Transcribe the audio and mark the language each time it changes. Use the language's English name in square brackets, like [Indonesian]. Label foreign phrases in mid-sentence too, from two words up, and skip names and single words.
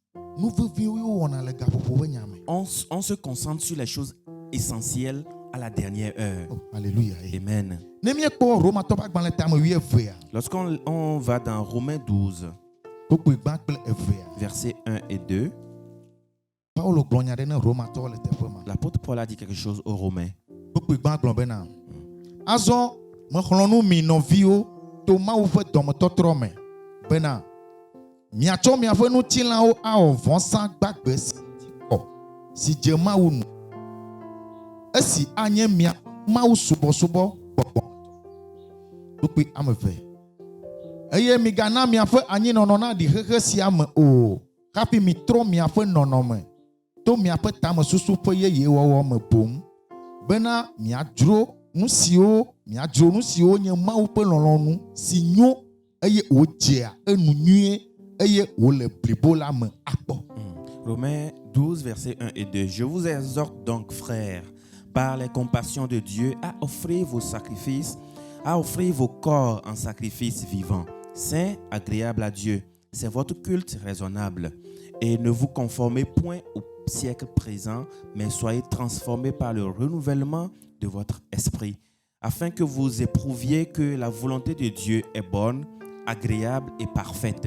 [French] On se concentre sur les choses essentielles à la dernière heure. Oh, alléluia. Amen. Lorsqu'on va dans Romains 12, versets 1 et 2, l'apôtre Paul a dit quelque chose aux Romains. [Ewe] Azɔ mexlɔnu mi nɔviwo to Mawu ƒe dɔmetɔtrɔ me bena miatsɔ miaƒe ŋutilãwo awɔ vɔsa gbagbe si dze Mawu nu esi anye mia Mawu subɔsubɔ gbɔgbɔ kpukpi ame eve eye migana miaƒe anyinɔnɔ na ɖi xexe sia me o hafi mitrɔ miaƒe nɔnɔme to miaƒe tamesusu ƒe yeyewɔwɔ me boŋ bena miadzro nu siwo nye Mawu ƒe lɔlɔ̃nu si nyo eye wodzea enu nyuie eye wole blibo la me akpɔ. [French] Romains 12, versets 1 et 2. Je vous exhorte donc, frères, par les compassions de Dieu, à offrir vos corps en sacrifice vivant, saint, agréable à Dieu. C'est votre culte raisonnable. Et ne vous conformez point au siècle présent, mais soyez transformés par le renouvellement de votre esprit, afin que vous éprouviez que la volonté de Dieu est bonne, agréable et parfaite.